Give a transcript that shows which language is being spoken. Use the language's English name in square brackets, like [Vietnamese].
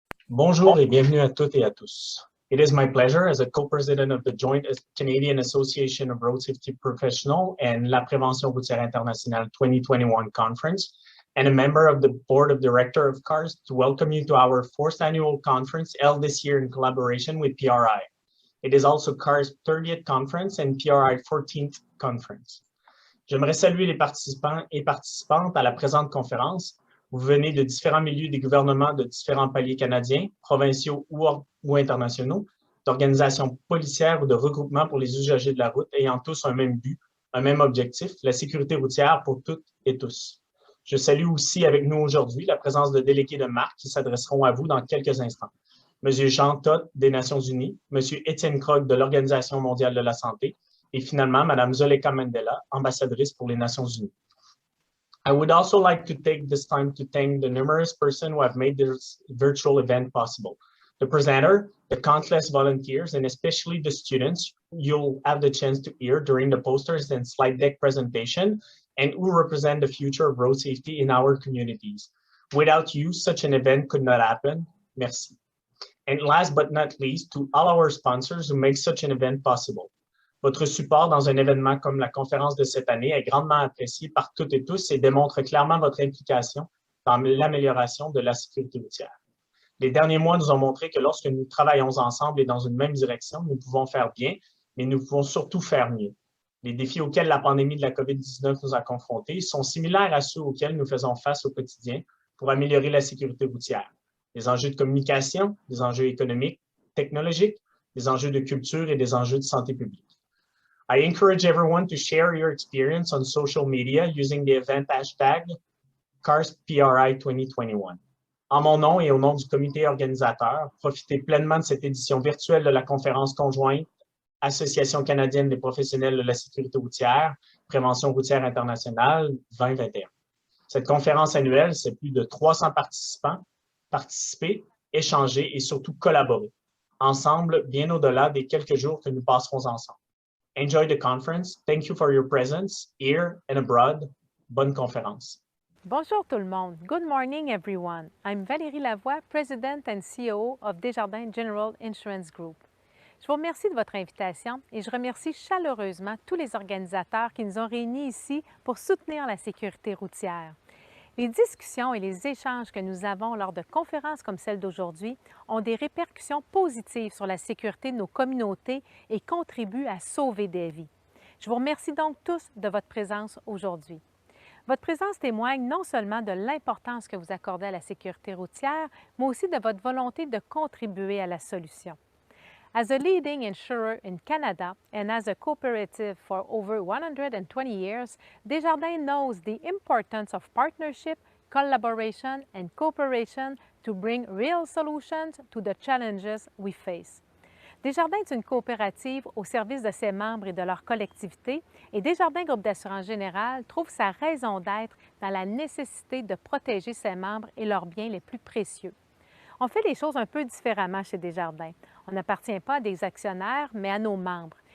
[French] Bonjour et bienvenue à toutes et à tous. [English] It is my pleasure as a co-president of the Joint Canadian Association of Road Safety Professionals and La Prévention routière internationale 2021 conference and a member of the board of directors of CARS to welcome you to our fourth annual conference held this year in collaboration with PRI. It is also CARS 30th conference and PRI 14th conference. [French] J'aimerais saluer les participants et participantes à la présente conférence. Vous venez de différents milieux des gouvernements de différents paliers canadiens, provinciaux ou internationaux, d'organisations policières ou de regroupements pour les usagers de la route ayant tous un même but, un même objectif, la sécurité routière pour toutes et tous. Je salue aussi avec nous aujourd'hui la présence de délégués de marque qui s'adresseront à vous dans quelques instants. Monsieur Jean Todt des Nations Unies, Monsieur Étienne Krog de l'Organisation mondiale de la santé et finalement Madame Zoleka Mandela, ambassadrice pour les Nations Unies. [English] I would also like to take this time to thank the numerous persons who have made this virtual event possible. The presenter, the countless volunteers, and especially the students you'll have the chance to hear during the posters and slide deck presentation, and who represent the future of road safety in our communities. Without you, such an event could not happen. Merci. And last but not least, to all our sponsors who make such an event possible. [French] Votre support dans un événement comme la conférence de cette année est grandement apprécié par toutes et tous et démontre clairement votre implication dans l'amélioration de la sécurité routière. Les derniers mois nous ont montré que lorsque nous travaillons ensemble et dans une même direction, nous pouvons faire bien, mais nous pouvons surtout faire mieux. Les défis auxquels la pandémie de la COVID-19 nous a confrontés sont similaires à ceux auxquels nous faisons face au quotidien pour améliorer la sécurité routière. Des enjeux de communication, des enjeux économiques, technologiques, des enjeux de culture et des enjeux de santé publique. [English] I encourage everyone to share your experience on social media using the event hashtag CarsPRI 2021. [French] En mon nom et au nom du comité organisateur, profitez pleinement de cette édition virtuelle de la conférence conjointe Association canadienne des professionnels de la sécurité routière, Prévention routière internationale 2021. Cette conférence annuelle, c'est plus de 300 participants, participer, échanger et surtout collaborer, ensemble, bien au-delà des quelques jours que nous passerons ensemble. [English] Enjoy the conference. Thank you for your presence here and abroad. [French] Bonne conférence. Bonjour tout le monde. [English] Good morning, everyone. I'm Valérie Lavoie, President and CEO of Desjardins General Insurance Group. [French] Je vous remercie de votre invitation et je remercie chaleureusement tous les organisateurs qui nous ont réunis ici pour soutenir la sécurité routière. Les discussions et les échanges que nous avons lors de conférences comme celle d'aujourd'hui ont des répercussions positives sur la sécurité de nos communautés et contribuent à sauver des vies. Je vous remercie donc tous de votre présence aujourd'hui. Votre présence témoigne non seulement de l'importance que vous accordez à la sécurité routière, mais aussi de votre volonté de contribuer à la solution. [English] As a leading insurer in Canada and as a cooperative for over 120 years, Desjardins knows the importance of partnership, collaboration, and cooperation to bring real solutions to the challenges we face. [French] Desjardins est une coopérative au service de ses membres et de leur collectivité et Desjardins Groupe d'assurance générale trouve sa raison d'être dans la nécessité de protéger ses membres et leurs biens les plus précieux. On fait les choses un peu différemment chez Desjardins. On n'appartient pas à des actionnaires, mais à nos membres.